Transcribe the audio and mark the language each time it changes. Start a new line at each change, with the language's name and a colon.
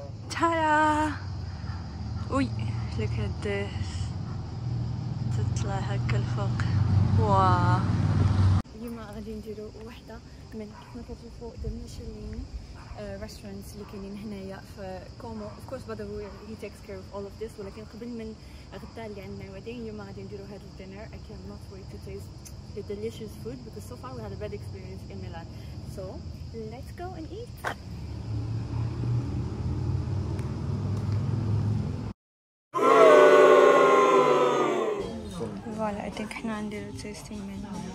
English: Ta-da! Uy, look at this.
Arabic: نطلع هكا الفوق. واو اليوم غادي نديرو وحده من كيف ما كتشوفوا ذا ميشلين restaurants اللي كاينين هنايا في كومو.
English: of course by the way he takes care of all of this.
Arabic: ولكن قبل من الغداء اللي عندنا غادي اليوم غادي نديرو هذا الدينر.
English: I cannot wait to taste the delicious food because so far we had a bad experience in Milan. So let's go and eat. Voilà, I think
Arabic: احنا نديرو
English: tasting menu.